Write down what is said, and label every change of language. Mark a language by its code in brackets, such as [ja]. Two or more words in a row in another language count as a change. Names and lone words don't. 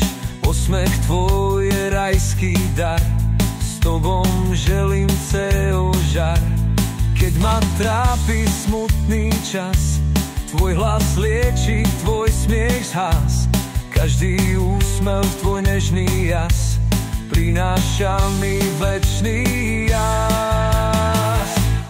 [sr] Osmeh tvoj je rajský dar, s tobom želim ceo žar. [sk] Keď ma trápi smutný čas, tvoj hlas lieči, tvoj smiech zhas. Každý úsmev, tvoj nežný jas prináša mi večný jas.